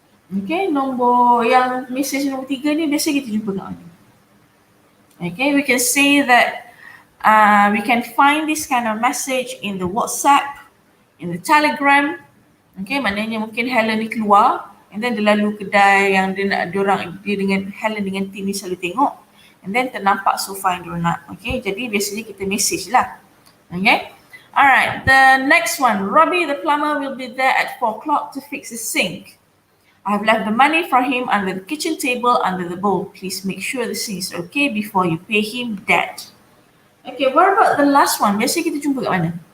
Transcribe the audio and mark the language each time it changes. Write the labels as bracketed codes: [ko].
[ms] Okay, yang message nombor 3 ni biasa kita jumpa kat mana? [en] Okay, we can say that we can find this kind of message in the WhatsApp, in the Telegram. [ms] Okay, maknanya mungkin Helen ni keluar, and then dia lalu kedai yang dia dengan Helen dengan tim ni selalu tengok, and then ternampak sofa yang dia nak. Okay, jadi biasanya kita message lah. [en] Okay, alright, the next one. Robbie the plumber will be there at 4 o'clock to fix the sink. I have left the money for him under the kitchen table under the bowl. Please make sure the sink is okay before you pay him that. Okay, what about the last one? [ms] Biasa kita jumpa kat mana?